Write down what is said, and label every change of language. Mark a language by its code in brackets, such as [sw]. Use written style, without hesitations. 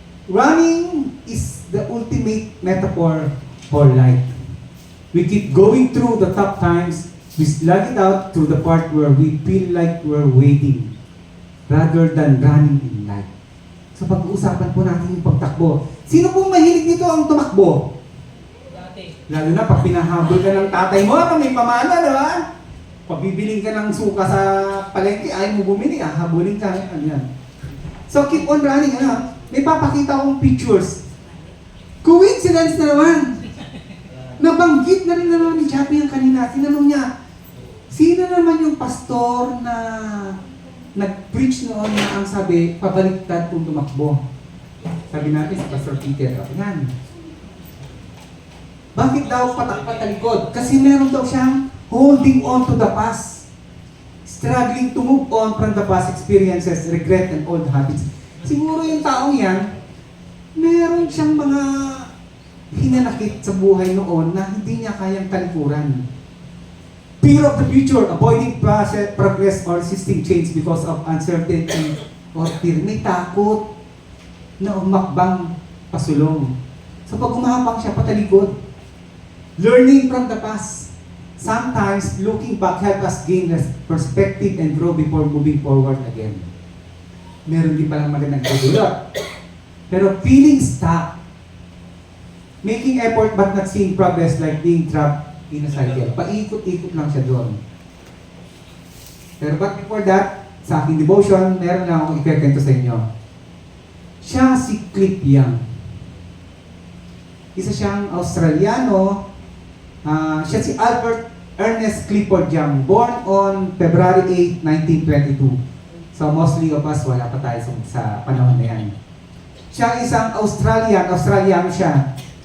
[en] Running is the ultimate metaphor for life. We keep going through the tough times We slug it out to the part where we feel like we're waiting rather than running in life. [tl] So pag-uusapan po natin yung pagtakbo. Sino pong mahilig dito ang tumakbo? Dati. Lalo na pag pinahabol ka ng tatay mo, may pamana, di ba? Pagbibiling ka ng suka sa palengke, ayaw mo bumili, habulin ka. Ano yan? [en] So keep on running, [tl] ano? May papakita akong pictures. Coincidence na naman. Nabanggit na rin naman ni Chappie ang kanina. Tinanong niya, sino naman yung pastor na nag-preach noon na ang sabi, pabaliktad kung tumakbo? Sabi natin si Pastor Peter. Yan. Bakit daw patalikod? Kasi meron daw siyang [en] holding on to the past. Struggling to move on from the past experiences, regret, and old habits. [tl] Siguro yung taong yan, meron siyang mga hinanakit sa buhay noon na hindi niya kayang talikuran. [en] Fear of the future, avoiding progress or resisting change because of uncertainty or fear. [tl] May takot na umakbang pasulong. So pag umahapang siya patalikod, [en] learning from the past. Sometimes, looking back help us gain perspective and grow before moving forward again. [tl] Meron din palang magandang kadulot. Pero [en] feeling stuck, making effort but not seeing progress like being trapped in a cycle. [tl] Paikot-ikot lang siya doon. Pero [en] but before that, [tl] sa aking devotion, meron lang akong ikwento sa inyo. Siya si Cliff Young. Isa siyang Australiano. Siya si Albert Ernest Clifford Young, [en] born on February 8, 1922. [tl] So mostly of us, wala pa tayo sa panahon na yan. Siya isang Australiano siya.